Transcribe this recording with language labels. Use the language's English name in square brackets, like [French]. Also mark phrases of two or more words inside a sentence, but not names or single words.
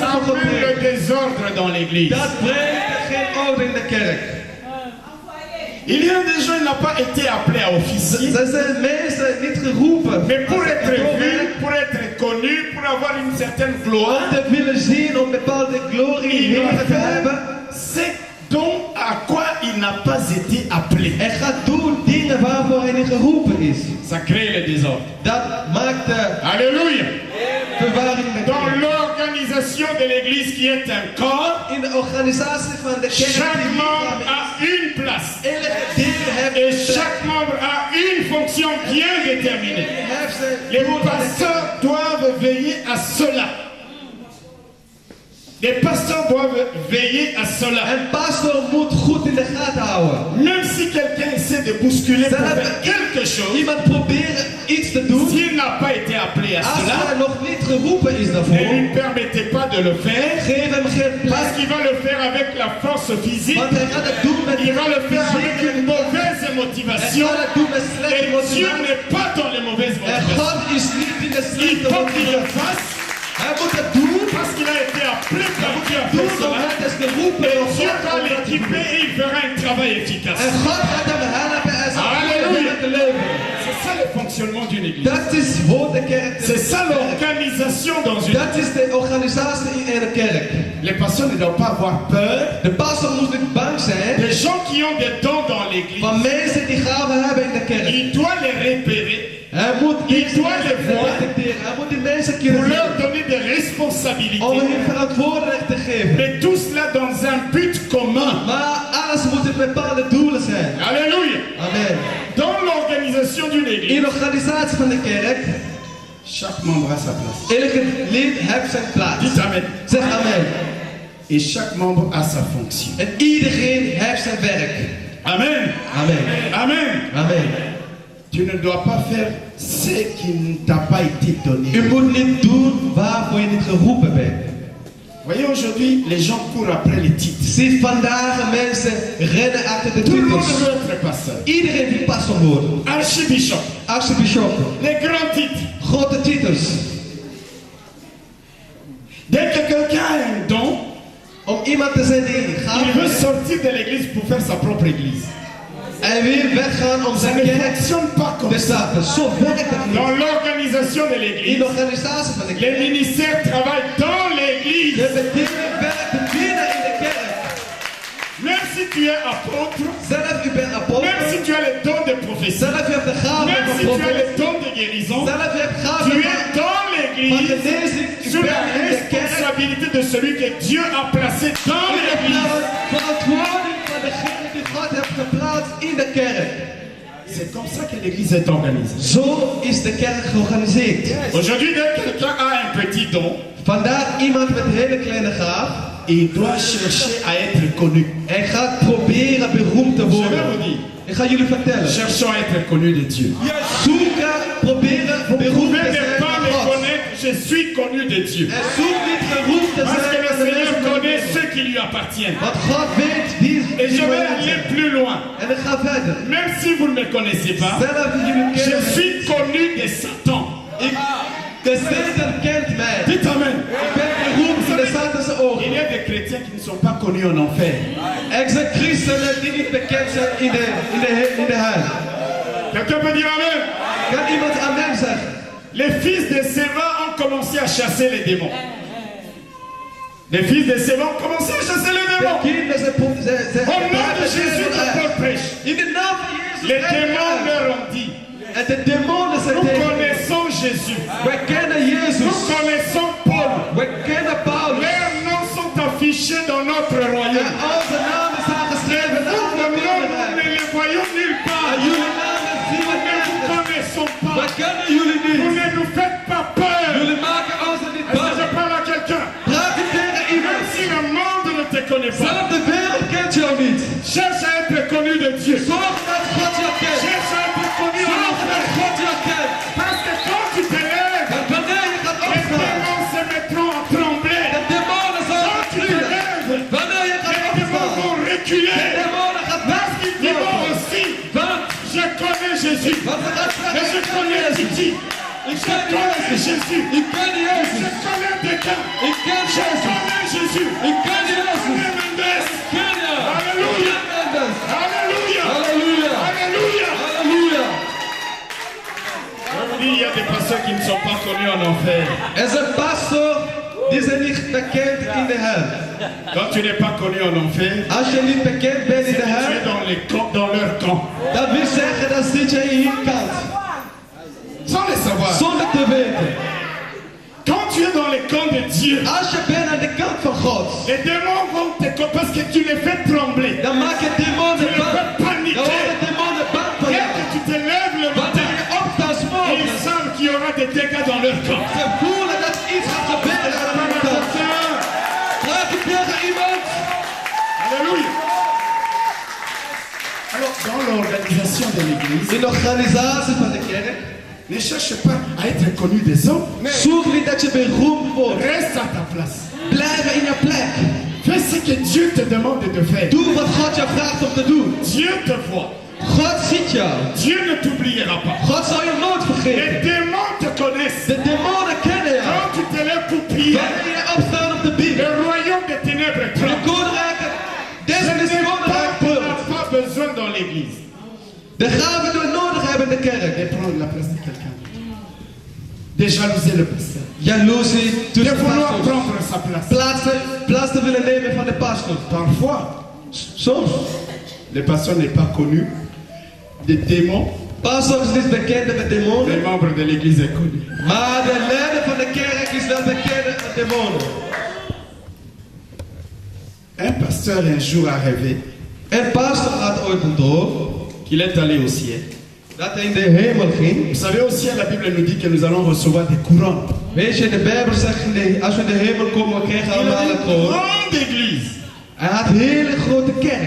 [French] Ça [Dutch] van God met le preken. [French] désordre dans l'église. [Dutch] Dat brengt geen orde in de kerk. [French] Il y a des gens qui n'ont pas été appelés à officier. [Dutch] Ze zijn mensen niet geroepen. [French] Mais pour [Dutch] als [French] être [Dutch] kantoorwerk, [French] vu, pour être connu, pour avoir une certaine gloire, [Dutch] om te willen zien, om bepaalde glorie [French] il doit [Dutch] heen te [French] faire [Dutch] hebben. [French] ce dont à quoi il n'a pas été appelé. [Dutch] Hij gaat doen dingen waarvoor hij niet geroepen is. [French] Ça crée le désordre. [Dutch] Dat maakt de [French] Alléluia. [Dutch] verwarring met [French] Dans [Dutch] kerk. [French] l'organisation de l'église qui est un corps, [Dutch] In de organisatie van de kerk [French] chaque [Dutch] die [French] membre [Dutch] lichaam [French] a [Dutch] is. [French] une place. [Dutch] Elke deel heeft [French] Et [Dutch] een plek. [French] chaque membre a une fonction bien déterminée. [Dutch] Heeft zijn [French] Les [Dutch] doel van de [French] pasteurs [Dutch] kerk. [French] doivent veiller à cela. Les pasteurs doivent veiller à cela. [Dutch] Een pastor moet goed in de gaten houden. [French] Même si quelqu'un essaie de bousculer pour Ça va- faire quelque chose, [Dutch] Iemand proberen iets te doen. [French] s'il n'a pas été appelé à [Dutch] Als hij [French] cela, [Dutch] nog niet geroepen is [French] ne [Dutch] daarvoor, [French] lui permettez pas de le faire, [Dutch] geef hem geen [French] parce [Dutch] plek. [French] qu'il va le faire avec la force physique, [Dutch] Want hij gaat het doen met [French] il va le faire avec [Dutch] fysieke [French] une mauvaise [Dutch] Hij [French] motivation, [Dutch] gaat het doen met slechte [French] et Dieu [Dutch] motivatie. [French] n'est pas dans les mauvaises [Dutch] En [French] motivations. [Dutch] God is niet in de [French] Il [Dutch] slechte [French] faut qu'il le [Dutch] motivatie. [French] fasse, [Dutch] Hij moet het doen. [French] parce qu'il a été appelé par Dieu à [Dutch] Doen [French] faire cela, [Dutch] omdat hij is geroepen [French] et [Dutch] door [French] Dieu [Dutch] God [French] va [Dutch] om dat te [French] l'équiper [Dutch] doen. [French] et il fera un travail efficace. [Dutch] En God gaat hem helpen en zal [French] Alléluia. [Dutch] te leven. [French] C'est ça le fonctionnement d'une église. [Dutch] Dat is hoe de kerk [French] C'est ça [Dutch] werkt. [French] l'organisation dans une [Dutch] Dat is de organisatie in een kerk. [French] Les pasteurs ne doivent pas avoir peur [Dutch] De pastor moet niet bang zijn [French] des gens qui ont des dons dans l'église. [Dutch] van mensen die gaven hebben in de kerk. [French] Il doit les repérer [Dutch] Hij moet [French] Il doit les voir. [Dutch] detecteren. Hij moet die mensen [French] pour [Dutch] kunnen [French] leur [Dutch] zien. [French] donner des [Dutch] Om [French] responsabilités. [Dutch] hun verantwoordelijk te geven. [French] Mais tout cela dans un but commun. [Dutch] Maar alles moet in bepaalde doelen zijn. [French] Alléluia. Amen. Dans l'organisation d'une [Dutch] In [French] église, [Dutch] de organisatie van de kerk, [French] chaque membre a sa place. [Dutch] elke lid heeft zijn plaats. [French] Dites Amen. [Dutch] Zeg amen. [French] Et chaque membre a sa fonction. [Dutch] En iedereen heeft zijn werk. Amen. Amen. Amen. Amen. [French] Tu ne dois pas faire ce qui ne t'a pas été donné. [Dutch] U moet niet doen waarvoor je niet geroepen bent. [French] Voyez, aujourd'hui, les gens courent après les titres. [Dutch] Zie vandaag mensen rennen achter de [French] Tout le monde [Dutch] titels. [French] veut être pasteur. [Dutch] Iedereen wil pastor worden. [French] Archibishop. [Dutch] Archbishop. [French] Les grands titres. [Dutch] Grote titels. [French] Dès que quelqu'un a un don, [Dutch] Om iemand te zijn die gaat. [French] il veut sortir de l'église pour faire sa propre église. [Dutch] Hij wil weggaan om [French] Ça [Dutch] zijn [French] ne [Dutch] kerk [French] fonctionne pas comme [Dutch] te [French] ça. [Dutch] starten. Zo werkt het niet. [French] Dans l'organisation de [Dutch] In [French] l'église, [Dutch] de organisatie van de [French] les [Dutch] kerk. [French] ministères travaillent dans [Dutch] De [French] l'église. [Dutch] bediening werkt binnen in de kerk. [French] Même si tu es apôtre, [Dutch] Zelf, u bent [French] même [Dutch] apostel. [French] si tu as le don de prophétie, [Dutch] Zelf, je hebt de gave [French] même [Dutch] van [French] si tu as [Dutch] profeet. [French] le don de guérison, [Dutch] Zelf, je hebt gave [French] tu es [Dutch] van [French] dans l'église [Dutch] genezing. U [French] sous la [Dutch] bent in de kerk. [French] responsabilité de celui que Dieu a placé dans [Dutch] U hebt [French] l'église. [Dutch] nou verantwoording van degene die God heeft geplaatst in de kerk. [French] C'est comme ça que l'église est organisée. [Dutch] Zo is de kerk georganiseerd. [French] Aujourd'hui, dès que quelqu'un a un petit don, [Dutch] Vandaag iemand met een hele kleine gaaf. [French] il doit chercher à être connu. [Dutch] Hij gaat proberen beroemd te [French] Je vais [Dutch] worden. [French] vous dire, [Dutch] Ik ga jullie vertellen. [French] cherchons à être connus de Dieu. [Dutch] Zoeken, proberen [French] Vous [Dutch] beroemd [French] pouvez [Dutch] te [French] ne [Dutch] zijn [French] pas [Dutch] van [French] me [Dutch] God. [French] connaître, je suis connu de Dieu. [Dutch] En zoek niet geroemd te [French] Parce que [Dutch] zijn [French] le [Dutch] van de [French] Seigneur [Dutch] mensen van de [French] connaît [Dutch] wereld. [French] ceux qui lui appartiennent. [Dutch] Want God weet wie [French] Et je vais [Dutch] wie [French] aller [Dutch] zijn. [French] plus loin. [Dutch] En ik ga verder. [French] Même si vous ne me connaissez pas, [Dutch] Zelf jullie [French] je [Dutch] kennen mij. [French] suis connu de Satan. [Dutch] De Satan kent mij. [French] Dites Amen. [Dutch] Ik ben beroemd in de Satanse [French] Il [Dutch] ogen. [French] y a des chrétiens qui ne sont pas connus en enfer. [Dutch] Er zijn christenen die niet bekend zijn in de hel. [French] Quelqu'un peut dire Amen. [Dutch] Kan iemand amen zeggen? [French] Les fils de Séva ont commencé à chasser les démons. Les fils de Séva ont commencé à chasser les [Dutch] De [French] démons. [Dutch] kinderen zijn [French] Au nom de Jésus que Paul prêche, [Dutch] in de naam van Jezus. [French] les démons leur ont dit, [Dutch] En de demonen zijn [French] nous [Dutch] tegen. [French] connaissons Jésus, [Dutch] Wij kennen [French] nous [Dutch] Jezus. [French] connaissons Paul. [Dutch] Wij kennen Paulus. [French] Leurs noms sont affichés dans notre [Dutch] En [French] royaume. [Dutch] onze namen zijn geschreven in de [French] Nous, [Dutch] oude [French] nous [Dutch] Koninkrijk. [French] ne les voyons nulle part. [Dutch] En jullie namen zien we [French] Nous ne vous [Dutch] nergens. [French] connaissons pas. [Dutch] Wij kennen jullie [French] Vous [Dutch] niet. [French] ne nous faites pas peur. [Dutch] Jullie maken ons niet [French] Est-ce que je [Dutch] bang. [French] parle à quelqu'un? [Dutch] Praat je tegen [French] Même [Dutch] iemand. [French] si le monde connaît pas. [Dutch] Zelf de wereld kent jou niet. [French] Cherche à être connu de Dieu. [Dutch] Zorg dat God jou kent. [French] Cherche à être connu en [Dutch] Zorg [French] enfer. [Dutch] dat God jou kent. [French] Parce que quand tu te lèves, [Dutch] En wanneer je gaat [French] les [Dutch] opstaan, [French] démons se mettront à trembler. [Dutch] de demonen zullen [French] Quand tu te [Dutch] vliegen. [French] lèves, [Dutch] Wanneer je gaat [French] les démons [Dutch] opstaan, [French] vont reculer. [Dutch] de demonen gaan [French] Parce qu'ils diront [Dutch] weglopen. [French] aussi, [Dutch] Want, [French] je connais Jésus. [Dutch] want ze gaan [French] Mais je [Dutch] zeggen, [French] connais Titi. [Dutch] ik [French] Je [Dutch] ken [French] connais [Dutch] Jezus. [French] Jésus. [Dutch] Ik ken [French] Je [Dutch] Jezus. [French] connais Deca. [Dutch] Ik ken [French] Je [Dutch] Jezus. [French] connais Jésus. [Dutch] Ik ken [French] Je [Dutch] Jezus. [French] connais Mendes. [Dutch] Ken je? Halleluja. Ik ken Mendes. [French] Alléluia. [Dutch] Halleluja. [French] Alléluia. [Dutch] Halleluja. [French] Il y a des pasteurs qui ne sont pas connus en enfer. [Dutch] Er zijn pastor die zijn niet bekend in de hel. [French] Quand tu n'es pas connu en enfer, [Dutch] Als je niet bekend bent in [French] c'est [Dutch] de [French] que tu [Dutch] hel, [French] es dans leur camp. [Dutch] dat wil zeggen dat zit je in hun kant. [French] Sans le savoir. [Dutch] Zonder te weten. [French] Quand tu es dans les camps de Dieu, [Dutch] Als je bent aan de kant van God, [French] les démons vont te parce que tu les fais trembler. [Dutch] dan maak je demonen [French] Tu les [Dutch] bang. [French] fais [Dutch] Dan [French] paniquer. [Dutch] worden demonen bang van [French] Dès [Dutch] jou. [French] que tu te lèves le [Dutch] Wanneer [French] matin, [Dutch] je opstaat 's [French] ils [Dutch] morgens, [French] savent qu'il y aura des dégâts dans leur camp. [Dutch] ze voelen dat iets gaat gebeuren aan hun kant. Vraag je tegen iemand. [French] Alléluia. Alors, dans l'organisation de l'église, [Dutch] In de organisatie van de kerk, [French] ne cherche pas à être connu des hommes. [Dutch] zoek niet dat je beroemd wordt. [French] Reste à ta place. [Dutch] Blijf in je plek. [French] Fais ce que Dieu te demande de faire. [Dutch] Doe wat God jou vraagt om te doen. [French] Dieu te voit. [Dutch] God ziet jou. [French] Dieu ne t'oubliera pas. [Dutch] God zal je nooit [French] Les [Dutch] vergeten. [French] démons te connaissent. [Dutch] De demonen kennen jou. [French] Quand tu te lèves pour prier, [Dutch] Wanneer je opstaat om te [French] le [Dutch] bidden, [French] royaume des ténèbres [Dutch] de [French] tremble. [Dutch] koninrijken, [French] Je [Dutch] deze [French] n'ai [Dutch] is koninkrijk [French] pas, [Dutch] brult. [French] pas besoin dans l'église [Dutch] De gaven die we nodig hebben in de [French] de [Dutch] kerk. [French] prendre la place de quelqu'un d'autre. De jalouser le pasteur. [Dutch] Jaloezie [French] De [Dutch] tussen [French] vouloir [Dutch] pastors. [French] prendre sa place. [Dutch] Plaats te willen nemen van de pastor. [French] Parfois, [Dutch] Soms. [French] le pasteur n'est pas connu. Des démons, [Dutch] Pastor is niet bekend met [French] les [Dutch] demonen. [French] membres de l'église est connu. [Dutch] Maar de leider van de kerk is wel bekend met demonen. [French] Un pasteur un jour a rêvé [Dutch] En pastor had ooit een droom [French] qu'il est allé au ciel. [Dutch] dat hij in de hemel ging. [French] Vous savez, au ciel, la Bible nous dit que nous allons recevoir des couronnes. [Dutch] Weet je, de Bijbel zegt, nee, als we in de hemel komen, we krijgen [French] Il [Dutch] allemaal [French] a [Dutch] een [French] une [Dutch] kroon. [French] grande église. [Dutch] Hij had een hele grote kerk.